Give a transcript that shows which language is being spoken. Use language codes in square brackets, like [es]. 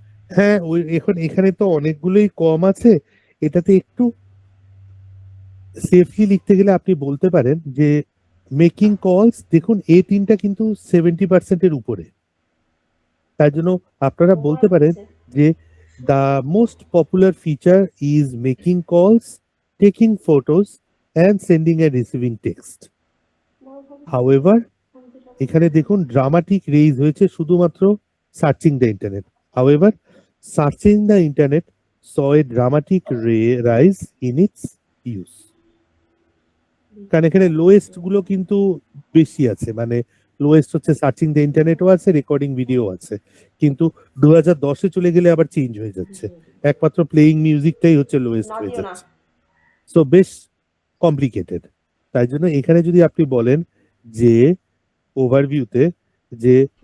[bn] হ্যাঁ, ওই এখন এখানে তো অনেকগুলোই কম আছে, এটাতে একটু সেফলি লিখতে গেলে আপনি বলতে পারেন যে মেকিং কলস, দেখুন এই তিনটা কিন্তু 70% উপরে, তার জন্য আপনারা বলতে পারেন যে [en] the most popular feature is making calls, taking photos and sending and receiving text. [bn] However, এখানে দেখুন ড্রামাটিক রেইজ হয়েছে শুধুমাত্র searching the internet. [en] However, searching the internet saw a dramatic rise in its use. [bn] কারণ এখানে lowest গুলো কিন্তু বেশি আছে, মানে লোয়েস্ট হচ্ছে সার্চিং দ্য ইন্টারনেটও আছে, রেকর্ডিং ভিডিও আছে, কিন্তু 2010-এ চলে গেলে আবার চেঞ্জ হয়ে যাচ্ছে, একমাত্র প্লেইং মিউজিকটাই হচ্ছে লোয়েস্ট হয়ে যাচ্ছে। সো বেশ কমপ্লিকেটেড। তাই জন্য এখানে যদি আপনি বলেন যে ওভারভিউতে যে